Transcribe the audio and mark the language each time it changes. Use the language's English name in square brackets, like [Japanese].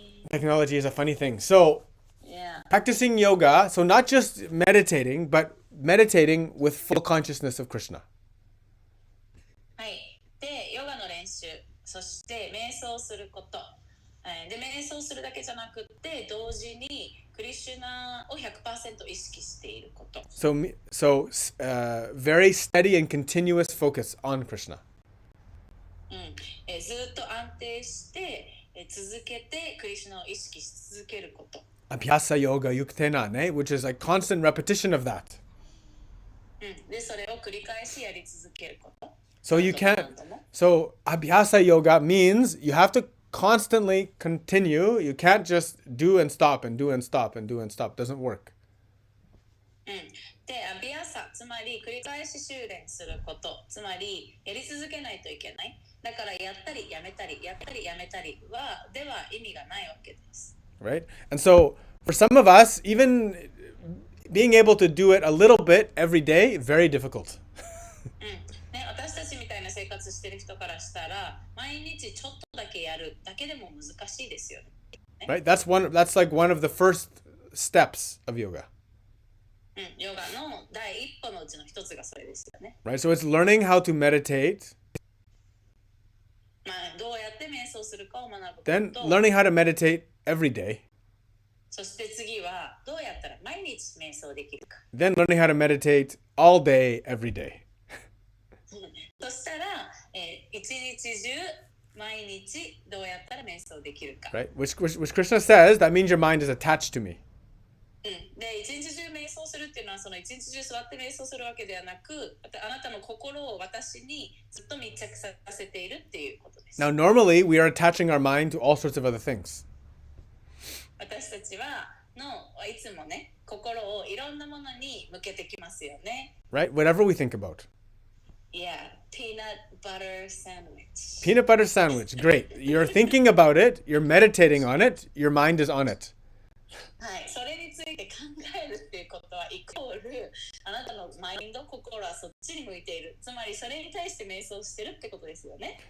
[English] Technology is a funny thing. So yeah. Practicing yoga, so not just meditating, but meditating with full consciousness of Krishna. [Japanese] はい。で、ヨガの練習、そして瞑想すること。で、瞑想するだけじゃなくって、同時にクリシュナを 100% 意識していること。 [English] So very steady and continuous focus on Krishna. [Japanese] ずっと安定して続けてクリシュナを意識し続けること。 [Sanskrit] Abhyasa yoga yuktena, [English] which is like constant repetition of that. [Japanese] で、それを繰り返しやり続けること。 [English] So abhyasa yoga means you have to constantly continue. You can't just do and stop and do and stop and do and stop. Doesn't work. [Japanese] で、アビアサ、つまり繰り返し修練すること、つまりやり続けないといけない。だからやったりやめたり、やったりやめたりでは意味がないわけです。 [English] Right? And so for some of us, even being able to do it a little bit every day, very difficult. [Japanese] 私たちみたいな生活してる人からしたら、毎日ちょっとだけやるだけでも難しいですよね。 [English] Right? That's like one of the first steps of yoga. [Japanese] ヨガの第一歩のうちの一つがそれですよね。 [English] Right? So it's learning how to meditate. [Japanese] どうやって瞑想するかを学ぶこと。 [English] Then learning how to meditate every day. [Japanese] そして次はどうやったら毎日瞑想できるか。 [English] Then learning how to meditate all day, every day. [Japanese] そしたら、一日中毎日どうやったら瞑想できるか。 [English] Right? Which Krishna says, that means your mind is attached to me. [Japanese] で、一日中瞑想するっていうのはその一日中座って瞑想するわけではなく、あなたの心を私にずっと密着させているっていうことです。 [English] Now, normally we are attaching our mind to all sorts of other things. [Japanese] 私たちはいつもね、心をいろんなものに向けてきますよね。 [English] Right? Whatever we think about. Yeah, peanut butter sandwich. Peanut butter sandwich. Great. You're thinking about it. You're meditating on it. Your mind is on it. [Japanese] はい、それについいて考えるっていうことはイコールあなたのマインド、心はそっちに向いている。つまりそれに対して瞑想してるってことですよね。